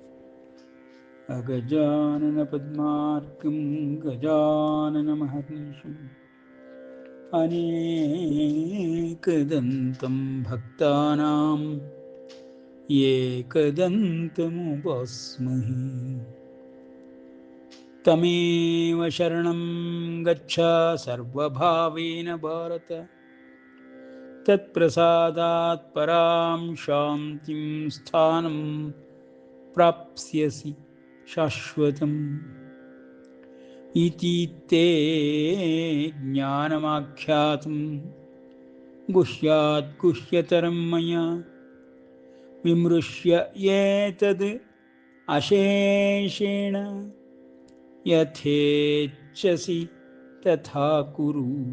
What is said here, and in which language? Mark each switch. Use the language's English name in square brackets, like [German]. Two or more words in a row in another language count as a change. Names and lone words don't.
[Sanskrit] ಅಗಜಾನನ ಪದ್ಮಾರ್ಕಂ ಗಜಾನನ ಮಹರ್ನಿಶಂ ಅನೇಕದಂತಂ ಭಕ್ತಾನಾಂ ಏಕದಂತಮುಪಾಸ್ಮಹೇ. ತಮೇವ ಶರಣಂ ಗಚ್ಚ ಸರ್ವಭಾವೇನ ಭಾರತ, ತತ್ಪ್ರಸಾದಾತ್ ಪರಾಂ ಶಾಂತಿಂ ಸ್ಥಾನಂ ಪ್ರಾಪ್ಸ್ಯಸಿ ಶಾಶ್ವತಂ. ಇತಿ ತೇ ಜ್ಞಾನಮಾಖ್ಯಾತಂ ಗುಹ್ಯಾತ್ ಗುಹ್ಯತರಂ ಮಯಾ, ವಿಮೃಶ್ಯ ಏತದ್ ಅಶೇಷೇಣ ಯಥೇಚ್ಛಸಿ ತಥಾ ಕುರು.